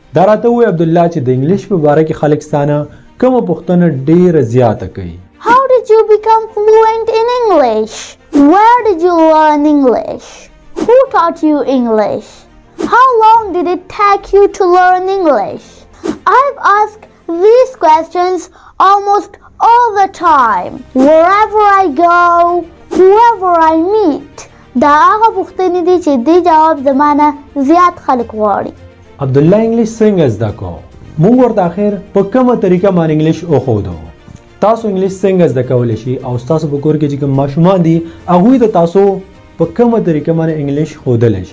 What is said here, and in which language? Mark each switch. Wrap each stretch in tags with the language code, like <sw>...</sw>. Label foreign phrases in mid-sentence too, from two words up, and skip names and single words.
<ps>دا راته ووایه عبدالله چې د انګلیش په باره کې خلک ستانه کومه پوښتنه ډېره زیاته کوي.</ps> <en>How did you become fluent in English? Where did you learn English? Who taught you English? How long did it take you to learn English? I've asked these questions almost all the time. Wherever I go, whoever I meet.</en> <ps>دا هغه پوښتنې دي چې دې جواب زمانه زیات خلک غواړي. عبدالله انګلیش څنګه زده کو؟ موږ ورته اخر په کومه طریقه باندې انګلیش وښودو. تاسو انګلیش څنګه زده کولی شئ او ستاسو په کور کې چې کوم ماشومان دي هغوی ته تاسو په کومه طریقه باندې انګلیش ښودلی شئ.</ps>